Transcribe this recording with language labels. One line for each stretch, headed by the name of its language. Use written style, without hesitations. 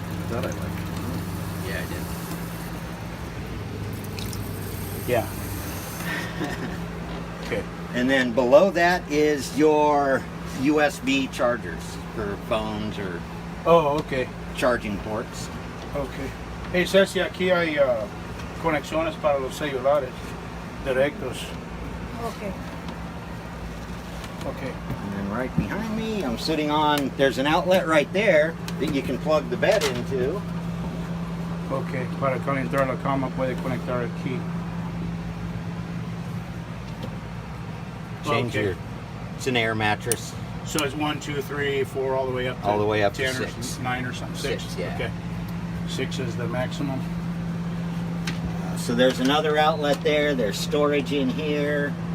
English: That I like. Yeah, I did. Yeah. Okay. And then below that is your USB chargers for phones or Oh, okay. charging ports. Okay.
Spanish: Hey, Ceci, aquí hay conexiones para los celulares directos.
English: Okay. Okay. And then right behind me, I'm sitting on, there's an outlet right there that you can plug the bed into. Okay.
Spanish: Para calentar la cama puede conectar aquí.
English: Change Okay. your, it's an air mattress. So it's 1, 2, 3, 4, all the way up to All the way up to 10 or 6. 9 or something. 6, yeah. Okay. 6 is the maximum. So there's another outlet there. There's storage in here.